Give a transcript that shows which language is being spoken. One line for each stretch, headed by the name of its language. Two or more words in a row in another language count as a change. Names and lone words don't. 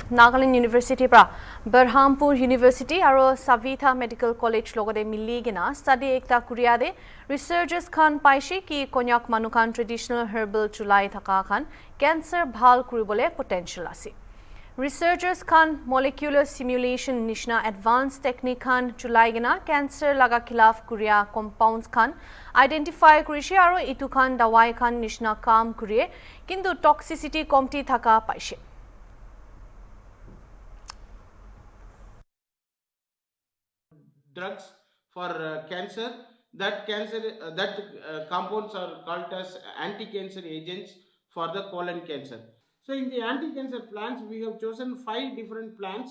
Naga Pidgin: Nagaland University pra Berhampur University aro Savitha Medical College logode milli gina study ekta kuriya de researchers khan paishi ki Konyak manukan
English: traditional herbal
Naga Pidgin: chulai thaka khan cancer bhal kuribole potential ase. Researchers khan
English: molecular simulation
Naga Pidgin: nishna
English: advanced technique
Naga Pidgin: khan chulai gina cancer laga khilaf kuriya compounds khan identify kurishi aro itu khan dawai khan nishna kam kuriye kintu toxicity komti thaka paishi.
English: Drugs for cancer. That compounds are called as anti-cancer agents for the colon cancer. So in the anti-cancer plants, we have chosen 5 different plants.